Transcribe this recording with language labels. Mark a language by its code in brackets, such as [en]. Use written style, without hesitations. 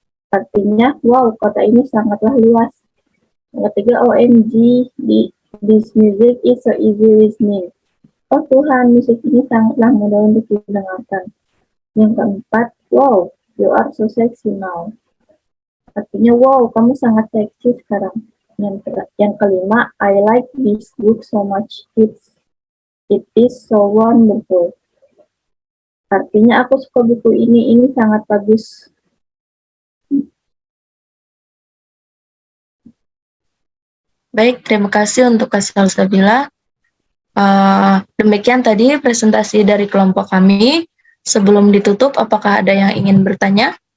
[id] artinya wow, kota ini sangatlah luas. Yang ketiga, [en] OMG, this music is so easy listening. [id] Oh Tuhan, musik ini sangatlah mudah untuk didengarkan. Yang keempat, [en] wow, you are so sexy now. [id] Artinya, wow, kamu sangat seksi sekarang. Yang kelima, [en] I like this book so much. It is so wonderful. [id] Artinya, aku suka buku ini sangat bagus. Baik, terima kasih untuk Kak Salsabila. Demikian tadi presentasi dari kelompok kami. Sebelum ditutup, apakah ada yang ingin bertanya?